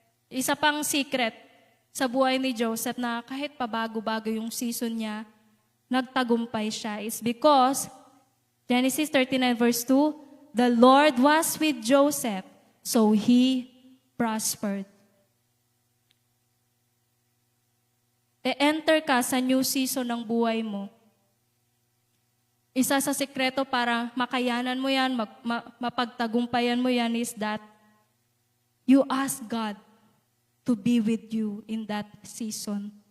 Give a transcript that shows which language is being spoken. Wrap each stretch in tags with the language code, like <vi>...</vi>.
<tl>Isa pang secret sa buhay ni Joseph na kahit pabago-bago yung season niya, nagtagumpay siya.</tl> <en>It's because, Genesis 39 verse 2, the Lord was with Joseph, so he prospered.</en> <tl>E-enter ka sa new season ng buhay mo. Isa sa sekreto para makayanan mo yan, mapagtagumpayan mo yan is that you ask God to be with you in that season.</tl>